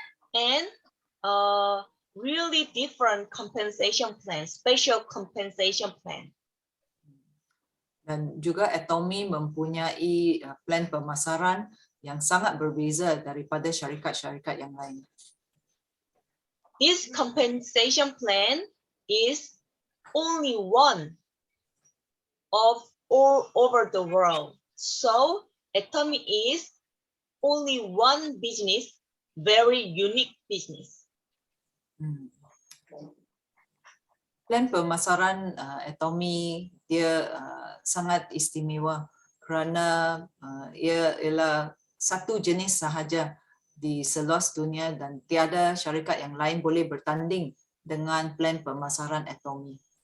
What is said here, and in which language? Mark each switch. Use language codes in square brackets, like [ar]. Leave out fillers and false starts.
[en] And really different compensation plan, special compensation plan. [ms] Dan juga Atomy mempunyai plan pemasaran yang sangat berbeza daripada syarikat-syarikat yang lain. [en] This compensation plan is only one of all over the world. So Atomy is only one business, very unique business. [ms] Plan pemasaran Atomy dia sangat istimewa kerana ia ialah satu jenis sahaja di seluas dunia dan tiada syarikat yang lain boleh bertanding dengan plan pemasaran Atomy.